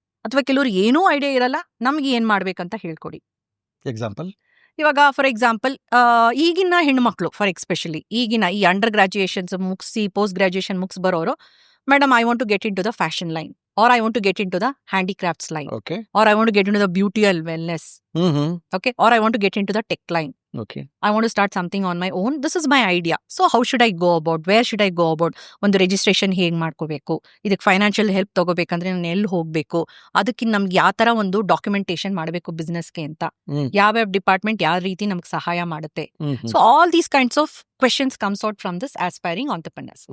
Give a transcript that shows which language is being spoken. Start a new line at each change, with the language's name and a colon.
Kannada: ಅಥವಾ ಕೆಲವ್ರು ಏನೂ ಐಡಿಯಾ ಇರಲ್ಲ, ನಮ್ಗೆ ಏನ್ ಮಾಡ್ಬೇಕಂತ ಹೇಳ್ಕೊಡಿ.
English: example, ಇವಾಗ for example
Kannada: ಈಗಿನ ಹೆಣ್ಮಕ್ಳು,
English: Especially ಈಗಿನ ಈ under graduations ಮುಗಿಸಿ ಪೋಸ್ಟ್ ಗ್ರಾಜುಯೇಷನ್ ಮುಗಿಸ್ ಬರೋರು, madam I want to get into the fashion line, or I want to get into the handicrafts line, okay, or I want to get into the beauty and wellness, okay, or I want to get into the tech line, okay, I want to start something on my own, this is my idea. So how should I go about,
Kannada: where should I go about, ಒಂದು registration ಹೇಗೆ ಮಾಡ್ಕೋಬೇಕು, ಇದಕ್ಕೆ financial help ತಗೋಬೇಕಂದ್ರೆ ನಾನು ಎಲ್ಲಿ ಹೋಗ್ಬೇಕು, ಅದಕ್ಕೆ ನಮ್ಗೆ ಯಾವ ತರ ಒಂದು ಡಾಕ್ಯುಮೆಂಟೇಶನ್ ಮಾಡಬೇಕು ಬಿಸ್ನೆಸ್ಗೆ ಅಂತ, ಯಾವ್ಯಾವ ಡಿಪಾರ್ಟ್ಮೆಂಟ್ ಯಾವ ರೀತಿ ನಮ್ಗೆ ಸಹಾಯ ಮಾಡುತ್ತೆ.
English: So all these kinds of questions comes out from this aspiring entrepreneurs.